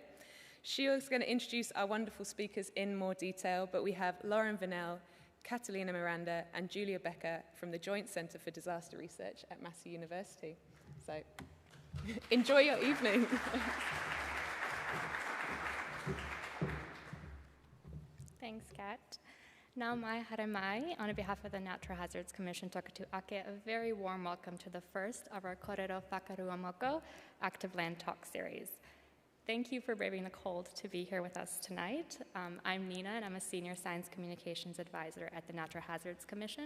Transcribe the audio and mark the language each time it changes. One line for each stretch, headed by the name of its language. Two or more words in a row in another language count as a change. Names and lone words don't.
English: She is going to introduce our wonderful speakers in more detail, but we have Lauren Vanel, Catalina Miranda, and Julia Becker from the Joint Centre for Disaster Research at Massey University. So enjoy your evening. Thanks, Kat.
Māori: Nau mai haere mai,
English: on behalf of the Natural Hazards Commission Tokatu Ake, a very warm welcome to the first of our Korero Whakarua Moko Active Land Talk series. Thank you for braving the cold to be here with us tonight. I'm Nina, and I'm a Senior Science Communications Advisor at the Natural Hazards Commission.